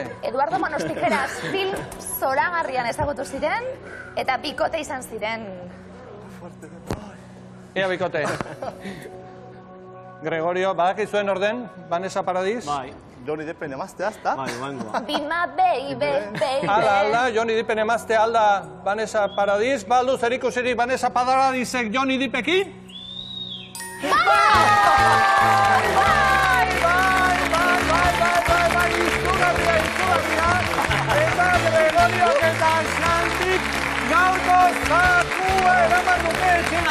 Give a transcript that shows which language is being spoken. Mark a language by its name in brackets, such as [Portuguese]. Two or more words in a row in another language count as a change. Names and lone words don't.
[Basque] Eduardo Manos Tijeras film zoragarrian ezagutu ziren, eta bikote izan ziren. Ea bikote. Gregorio, badakizuen orden, Vanessa Paradis? Bai. Johnny Deppen emaztea, ezta? Bai, oangoa. [English] Be my baby, baby. [Basque] Alda, Johnny Deppen emazte alda Vanessa Paradis. Baldu zer ikusirik Vanessa Paradisek Johnny Deppekin? Izugarria. Eta Gregorio eta Xantik gaurko zakua eraman dute etxena.